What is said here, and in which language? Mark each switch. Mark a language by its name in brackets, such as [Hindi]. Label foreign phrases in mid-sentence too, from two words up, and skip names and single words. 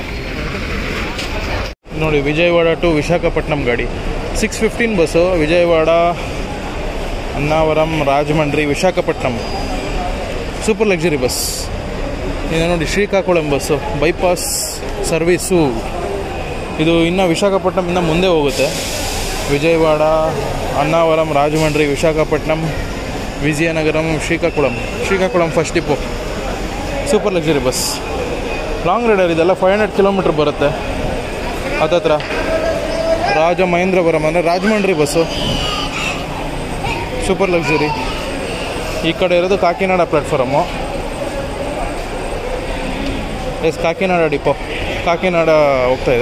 [Kannada] ನೋಡಿ ವಿಜಯವಾಡ ಟು ವಿಶಾಖಪಟ್ಟಣಂ ಗಾಡಿ 6:15 ಬಸ್ಸು. ವಿಜಯವಾಡ, ಅನ್ನಾವರಂ, ರಾಜಮಂಡ್ರಿ, ವಿಶಾಖಪಟ್ಟಣಂ [English] super luxury bus. [Kannada] ಇದು ನೋಡಿ ಶ್ರೀಕಾಕುಳಂ ಬಸ್ಸು, [English] bypass service. [Kannada] ಇದು ಇನ್ನು ವಿಶಾಖಪಟ್ಟಣಮಿಂದ ಮುಂದೆ ಹೋಗುತ್ತೆ. విజయవాడ, అన్నావరం, రాజమండ్రి, విశాఖపట్నం, విజయనగరం, శ్రీకాకుళం [English] first depot. super luxury bus, long rider [Kannada] ಇದೆಲ್ಲ 500 ಕಿಲೋಮೀಟ್ರ್ ಬರುತ್ತೆ. ಹತ್ತತ್ರ ರಾಜಮಹೇಂದ್ರವರಂ ಅಂದರೆ ರಾಜಮಂಡ್ರಿ ಬಸ್ಸು, [English] super luxury. [Kannada] ಈ ಕಡೆ ಇರೋದು ಕಾಕಿನಾಡ ಪ್ಲ್ಯಾಟ್ಫಾರಮ್ಮು. ಕಾಕಿನಾಡ ಡಿಪೋ, ಕಾಕಿನಾಡ ಹೋಗ್ತಾಯಿದೆ.